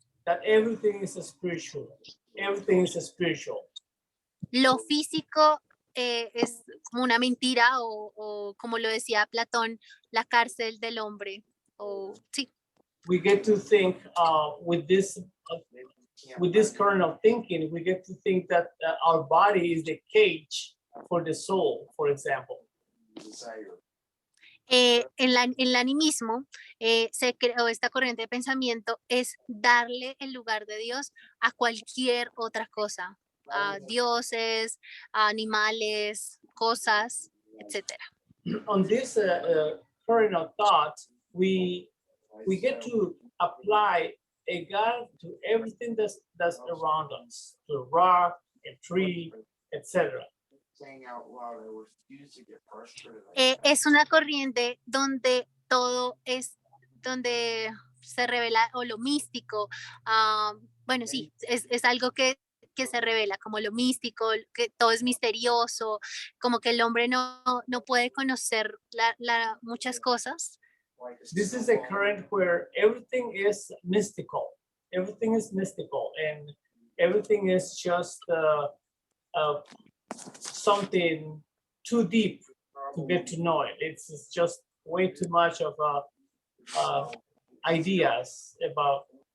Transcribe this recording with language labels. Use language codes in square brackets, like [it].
[en] that everything is spiritual. Everything is spiritual. [es] Lo físico es como una mentira o como lo decía Platón, la cárcel del hombre. O sí, [en] We get to think with this current of thinking, we get to think that our body is the cage for the soul, for example. Desire. [es] en el animismo se creó esta corriente de pensamiento es darle el lugar de Dios a cualquier otra cosa, a dioses, a animales, cosas, etcétera. [en] On this current of thought, we get to apply a God to everything that's around us, to a rock, a tree, etc. Saying out loud, I refuse to get frustrated. [es] Es una corriente donde todo es, donde se revela o lo místico, bueno, sí, es algo que se revela como lo místico, que todo es misterioso, como que el hombre no puede conocer muchas cosas. [en] This is a current where everything is mystical. Everything is mystical, and everything is just something too deep to get to know it. It's just way too much of ideas about.